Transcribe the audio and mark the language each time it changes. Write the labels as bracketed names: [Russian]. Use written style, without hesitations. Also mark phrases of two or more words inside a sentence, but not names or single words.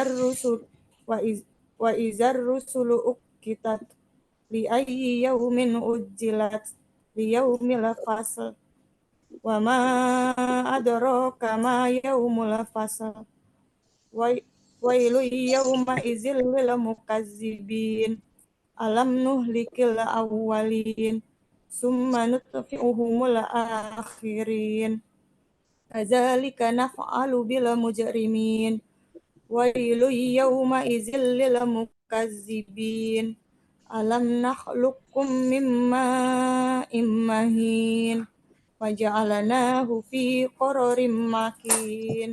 [Arabic] وإذا الرسل أقتت لأي يوم أجلت ليوم الفصل و ما أدراك ما يوم الفصل ويل يومئذ للمكذبين ألم نهلك الأولين ثم نتبعهم الآخرين كذلك نفعل بالمجرمين ويل يومئذ للمكذبين ألم نخلقكم من ماء مهين فجعلناه في قرار مكين